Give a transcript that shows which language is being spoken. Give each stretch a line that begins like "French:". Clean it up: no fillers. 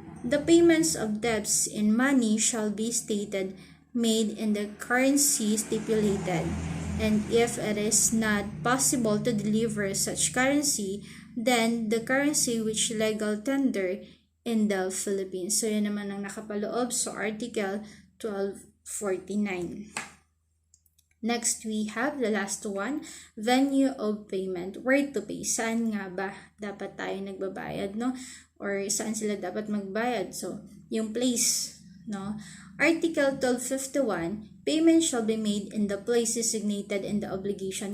English: The payments of debts in money shall be stated made in the currency stipulated, and if it is not possible to deliver such currency, then the currency which legal tender in the Philippines.
Filipino: So, yan naman ang nakapaloob sa Article 1249.
English: Next, we have the last one, venue of payment. Where to pay?
Filipino: Saan nga ba dapat tayo nagbabayad, no? Or saan sila dapat magbayad? So, yung place, no?
English: Article 1251, payment shall be made in the place designated in the obligation.